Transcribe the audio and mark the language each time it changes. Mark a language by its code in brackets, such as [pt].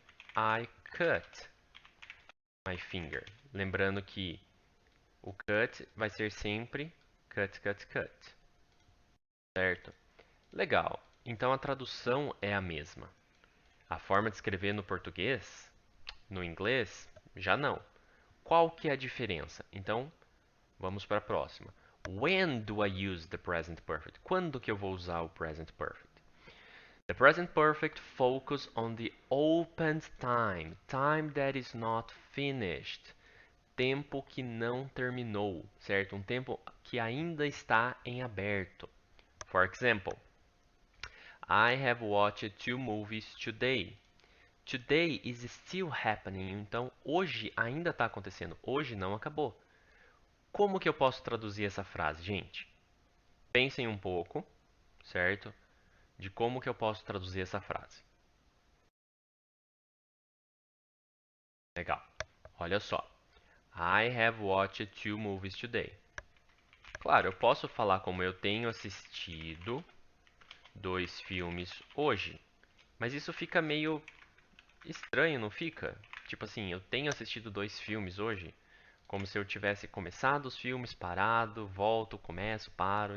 [en] I cut my finger. [pt] Lembrando que o cut vai ser sempre cut, cut, cut. Certo? Legal. Então a tradução é a mesma. A forma de escrever no português, no inglês, já não. Qual que é a diferença? Então, vamos para a próxima. [en] When do I use the present perfect? [pt] Quando que eu vou usar o present perfect? [en] The present perfect focus on the opened time, time that is not finished. [pt] Tempo que não terminou, certo? Um tempo que ainda está em aberto. [en] For example, I have watched 2 movies today. Today is still happening. [pt] Então, hoje ainda está acontecendo. Hoje não acabou. Como que eu posso traduzir essa frase, gente? Pensem um pouco, certo? De como que eu posso traduzir essa frase. Legal. Olha só. [en] I have watched 2 movies today. [pt] Claro, eu posso falar como eu tenho assistido 2 filmes hoje. Mas isso fica meio estranho, não fica? Tipo assim, eu tenho assistido 2 filmes hoje. Como se eu tivesse começado os filmes, parado, volto, começo, paro.